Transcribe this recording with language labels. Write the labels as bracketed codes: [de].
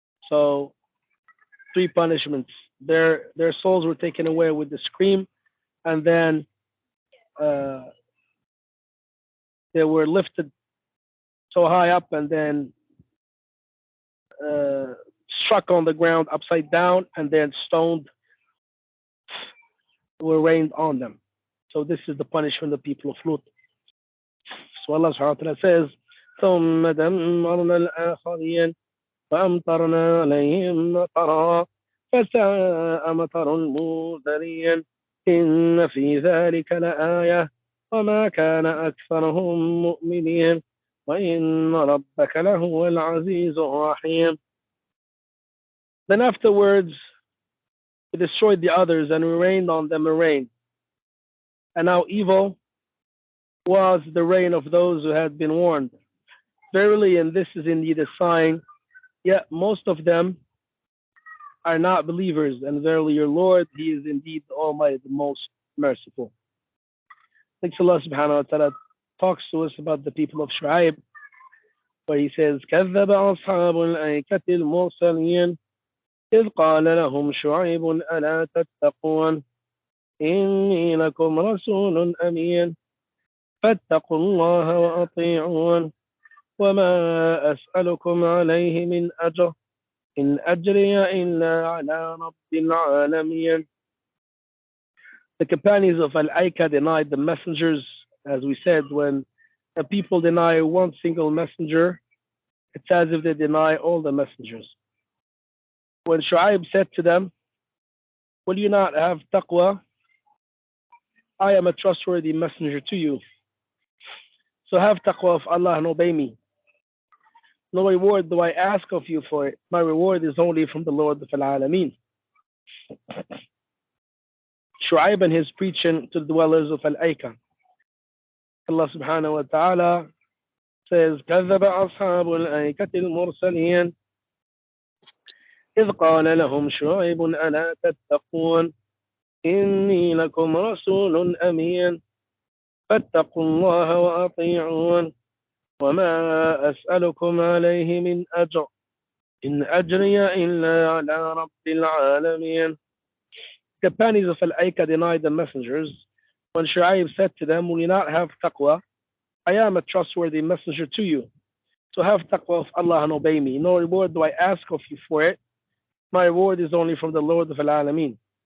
[en] So 3 punishments. Their souls were taken away with the scream, and then they were lifted so high up and then struck on the ground upside down, and then stoned were rained on them. So this is the punishment of the people of Lut. So Allah subhanahu wa ta'ala says, [ar] ثُمَّ دَمَّرْنَا الْآخَرِينَ فَأَمْطَرْنَا عَلَيْهِمْ مَطَرًا فَسَاءَ مَطَرُ الْمُنذَرِينَ إِنَّ فِي ذَلِكَ لَآيَةً وَمَا كَانَ أَكْثَرُهُم مُؤْمِنِينَ وَإِنَّ رَبَّكَ لَهُوَ الْعَزِيزُ الرَّحِيمُ. [en] Then afterwards, we destroyed the others, and we rained on them a rain. And now evil was the rain of those who had been warned. Verily, and this is indeed a sign, yet most of them are not believers. And verily, your Lord, He is indeed the Almighty, the most merciful. Thanks Allah subhanahu wa ta'ala talks to us about the people of Shu'aib, where he says, [ar] كذب أصحاب الأيكة المرسلين إذ قال لهم شعيب ألا تتقون إني لكم رسول أمين فاتقوا الله وأطيعون وما أسألكم عليه من أجر إن أجري إلا على رب العالمين. [en] The companions of Al-Aika denied the messengers. As we said, when the people deny one single messenger, it's as if they deny all the messengers. When Shu'aib said to them, will you not have taqwa? I am a trustworthy messenger to you. So have taqwa of Allah and obey me. No reward do I ask of you for it. My reward is only from the Lord of Al-Alameen. Shu'aib and his preaching to the dwellers of Al-Aika. Allah subhanahu wa ta'ala says, [ar] كذب أصحاب الأيكة المرسلين إذ قال لهم شعيب ألا تتقون إني لكم رسول أمين فاتقوا الله وأطيعون وما أسألكم عليه من أجر إن أجري إلا على رب العالمين. [en] Companions of Al-Aika denied the messengers. When Shu'aib said to them, will you not have taqwa? I am a trustworthy messenger to you. So have taqwa of Allah and obey me. No reward do I ask of you for it. My reward is only from the Lord of Al-Alameen.